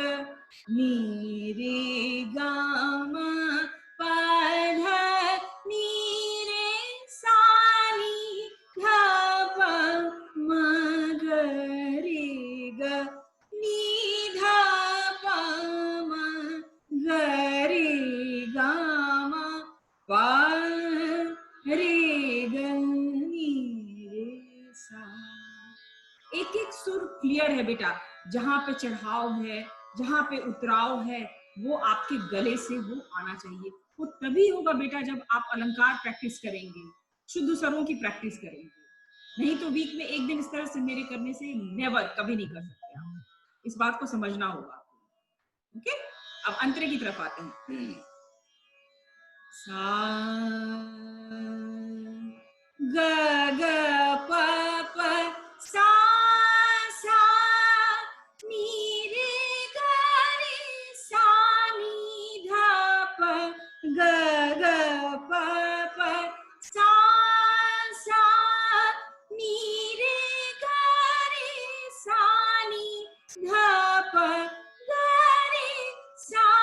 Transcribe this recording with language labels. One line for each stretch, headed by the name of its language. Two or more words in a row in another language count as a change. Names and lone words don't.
Hindi: नी रे गा मा पा धा नी रे सा नी धा पा मा गा रे ग नी धा पा मा गा रे गा मा पा रे ग नी रे सा। एक एक सुर क्लियर है बेटा, जहां पे चढ़ाव है, जहां पे उतराव है, वो आपके गले से वो आना चाहिए। वो तभी होगा बेटा जब आप अलंकार प्रैक्टिस करेंगे, शुद्ध स्वरों की प्रैक्टिस करेंगे। नहीं तो वीक में एक दिन इस तरह से मेरे करने से नेवर, कभी नहीं कर सकते आप। इस बात को समझना होगा। ओके, अब अंतरे की तरफ आते हैं। सा ग ग प प सा सा नी रे ग रे सा नी धा प ग ग प प सा सा नी रे ग रे सा नी धा प ग रे सा